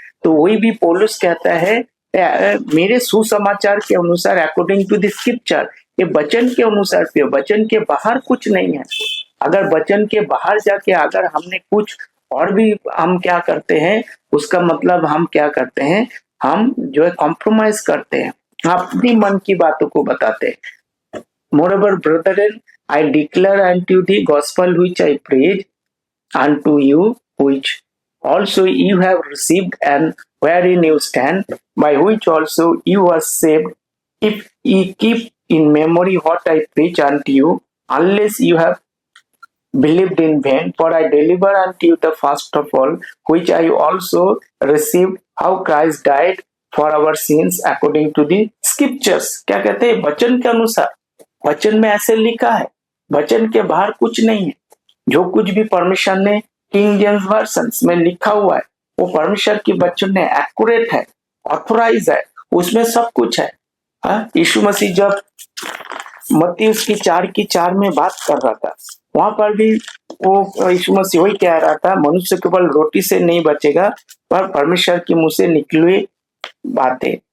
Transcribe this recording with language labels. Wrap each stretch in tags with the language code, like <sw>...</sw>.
<hi>तो वही भी पौलुस कहता है, मेरे सुसमाचार के अनुसार,</hi> <en>according to the scripture,</en> <hi>ये वचन के अनुसार पे, वचन के बाहर कुछ नहीं है। अगर वचन के बाहर जाके अगर हमने कुछ और भी हम क्या करते हैं, उसका मतलब हम क्या करते हैं, हम जो है कॉम्प्रोमाइज करते हैं, अपनी मन की बातों को बताते हैं।</hi> <en>Moreover, brethren, I declare unto the gospel which I preach unto you, which also you have received, and wherein you stand, by which also you are saved, if ye keep in memory what I preach unto you, unless you have believed in vain. For I deliver unto you the first of all, which I also received, how Christ died for our sins according to the scriptures।</en> <hi>क्या कहते हैं, वचन के अनुसार। वचन में ऐसे लिखा है, वचन के बाहर कुछ नहीं है। जो कुछ भी परमेश्वर ने किंग जेम्स वर्जन में लिखा हुआ है, वो परमेश्वर की वचन में एक्यूरेट है, ऑथोराइज है, उसमें सब कुछ है। यीशु मसीह जब मत्ती उसकी 4:4 में बात कर रहा था, वहां पर भी वो यीशु मसीह वही कह रहा था, मनुष्य केवल रोटी से नहीं बचेगा, पर परमेश्वर के मुंह से निकली हुई बातें।</hi>